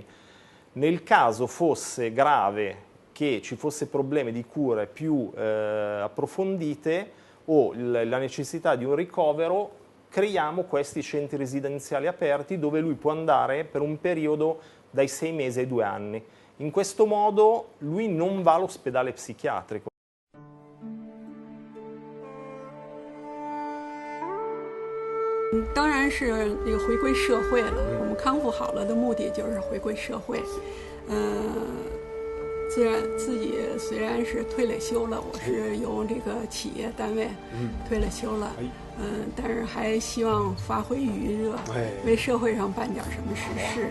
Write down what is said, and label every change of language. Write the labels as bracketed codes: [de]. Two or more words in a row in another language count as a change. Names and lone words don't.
[it] Nel caso fosse grave, che ci fosse problemi di cure più approfondite o la necessità di un ricovero, creiamo questi centri residenziali aperti dove lui può andare per un periodo dai 6 mesi ai 2 anni. In questo modo lui non va all'ospedale psichiatrico. [zh] 当然是这个回归社会了。我们康复好了的目的就是回归社会。虽然是退了休了，我是由这个企业单位退了休了，但是还希望发挥余热，为社会上办点什么实事。